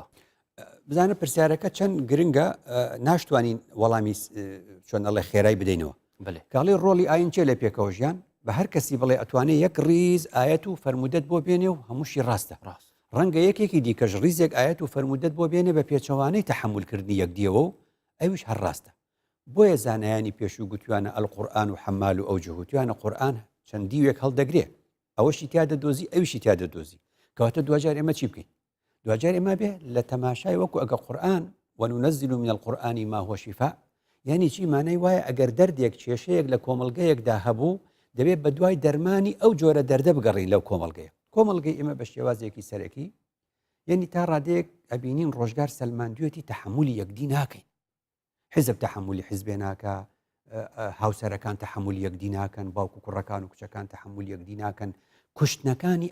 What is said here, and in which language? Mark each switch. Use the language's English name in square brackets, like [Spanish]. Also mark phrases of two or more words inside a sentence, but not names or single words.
[Central Kurdish] بزانە پرسیارەکە چەند گرنگە ناشتوانین وەڵامی چۆن ئەڵێ خێرای بدەینەوە کاڵی ڕۆڵی ئاین چێ لە پێکەوەژیان بە هەر کەسی بڵێ ئەتوانێت یەک ڕیز ئاەت و فەرمودەت بۆ بێنێ و هەمووشی ڕاستە ڕەنگە یەکێکی دیکەش ڕیزێک ئاەت و فەرمودەت بۆ بێنێ بە پێچەوانەی تەحملکردنی یەکدیەوە و ئەویش هەر ڕاستە بۆیە زانایانی پێشوو گوتوانە [Arabic] ئەلقورئان و حەمال و ئەوجه [Central Kurdish] توانە قورئان چەندی وێک هەڵدەگرێ ئەوەشی تیا دەدۆزی ئەویشی تیا دەدۆزی کەواتە دوجار ئێمە چی بکەین دوجار ئێمە بێ لە تەماشای وەکو ئەگە قورئان [Arabic] وننزل من القورآن ما هو شفاء [Central Kurdish] یعنی چی مانای وایە ئەگەر دەردێک کێشەیەک لە کۆمەڵگەیەکدا هەبوو دەبێت بە دوای دەرمانی ئەو جۆرە دەردە بگەڕین لەو کۆمەڵگەی ئێمە بە شێوازێکی سەرەکی یعنی تا ڕادەیەک ئەبینین ڕۆژگار سەلماندوێتی تەحملی یەکدی ناکەین حزب تەحملی حزبێ ناکە هاوسەرەکان تەحملی یەکدی ناکەن باوکو کوڕەکان و کچەکان تەحملی یەکدی ناکەن کوشتنەکانی